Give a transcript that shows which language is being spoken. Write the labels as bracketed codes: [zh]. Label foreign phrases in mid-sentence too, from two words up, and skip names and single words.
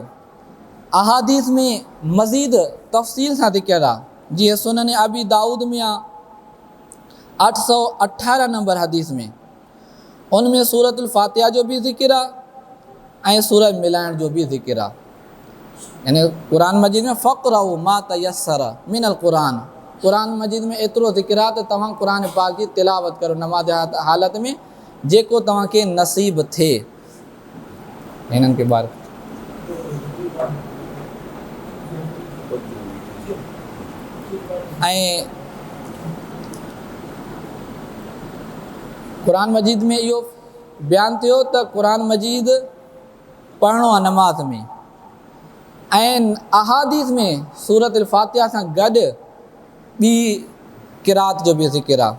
[sd] अहादीस में मज़ीद तफ़सील सां ज़िक्र आहे, जीअं सुनन अबी दाऊद में आहे 818 नंबर हदीस में, उनमें सूरतुल फ़ातिहा जो बि ज़िक्र आहे ऐं सूरत मिलाइण जो बि ज़िक्र आहे। यानी क़ुरान मजीद में [ar] فاقرءوا ما تيسر من القرآن, [sd] क़ुरान मजीद में एतिरो ज़िक्र आहे त तव्हां क़ुरान पाक जी तिलावत करो नमाज़ हालत में जेको तव्हांखे नसीब थिए। हिननि खे ॿार ऐं क़ुरान मजीद में इहो बयानु थियो त क़ुरान मजीद पढ़णो आहे नमाज़ में, ऐं अहादीस में सूरतुल फ़ातिहा सां गॾु ॿी क़िरात जो बि ज़िक्र आहे।